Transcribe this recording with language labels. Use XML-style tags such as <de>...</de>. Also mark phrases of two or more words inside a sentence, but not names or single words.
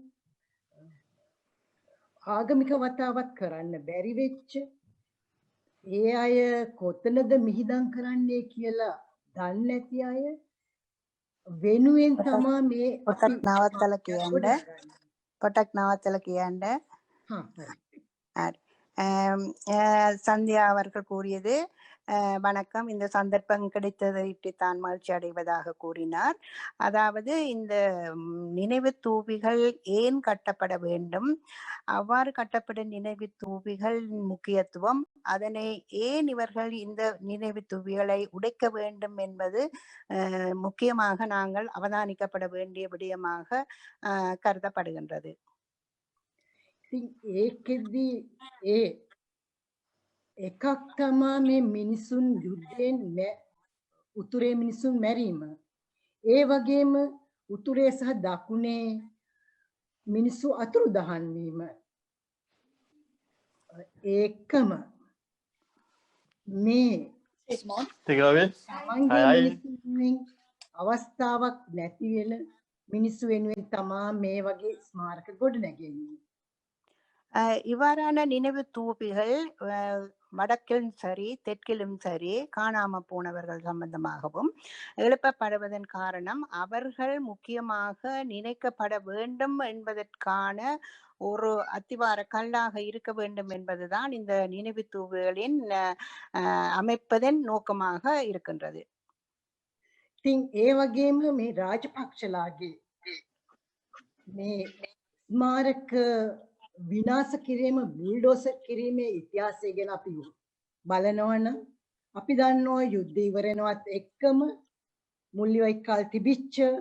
<si>ආගමික වතාවක් කරන්න බැරි වෙච්ච ඒ අය කොතනද මිහිදන් කරන්නේ කියලා දන්නේ නැති අය වෙනුවෙන් තමා මේ පොටක් නවත්තලා කියන්න ගොඩනගන්නේ. පොටක් නවත්තලා කියන්න හා හරි.</si> <ta>சரி. சந்தியா அவர்கள் கூறியது வணக்கம். இந்த சந்தர்ப்பம் கிடைத்ததை தான் மகிழ்ச்சி அடைவதாக கூறினார். அதாவது இந்த நினைவு தூபிகள் ஏன் கட்டப்பட வேண்டும், அவ்வாறு கட்டப்படும் நினைவு தூபிகள் முக்கியத்துவம், அதனை ஏன் இவர்கள் இந்த நினைவு தூபிகளை உடைக்க வேண்டும் என்பது முக்கியமாக நாங்கள் அவதானிக்கப்பட வேண்டிய விடயமாக கருதப்படுகின்றது.</ta> <si>ඒකෙදි ඒ එකක් තමා මේ මිනිසුන් යුද්ධයෙන් උතුරේ මිනිසුන් මැරීම. ඒ වගේම උතුරේ සහ දකුණේ මිනිස්සු අතුරුදහන් වීම. ඒකම මේ</si> <sv>Tycker du?</sv> <si>තමන්ගේ</si> <sv>Hej, hej.</sv> <si>මිනිස්සුන්ගෙන් අවස්ථාවක් නැති වෙන මිනිස්සු වෙනුවෙන් තමා මේ වගේ ස්මාරක ගොඩනැගෙන්නේ.</si> <ta>இவ்வாறான நினைவு தூபிகள் வடக்கிலும் சரி தெற்கிலும் சரி காணாம போனவர்கள் சம்பந்தமாகவும் எழுப்பப்படுவதன் காரணம் அவர்கள் முக்கியமாக நினைக்கப்பட வேண்டும் என்பதற்கான ஒரு அத்திவார கல்லாக இருக்க வேண்டும் என்பதுதான் இந்த நினைவு தூவுகளின் அமைப்பதன் நோக்கமாக இருக்கின்றது.</ta> <si>ඉතින් ඒ වගේම මේ රාජපක්ෂලාගේ මේ ස්මාරක විනාශ කිරීම බුල්ඩෝසර් කිරීමේ ඉතිහාසය ගැන අපි බලනවා නම් අපි දන්නවා යුද්ධ ඉවර වෙනවත් එක්කම මුල්ලිවයිකාල් තිබිච්ච</si>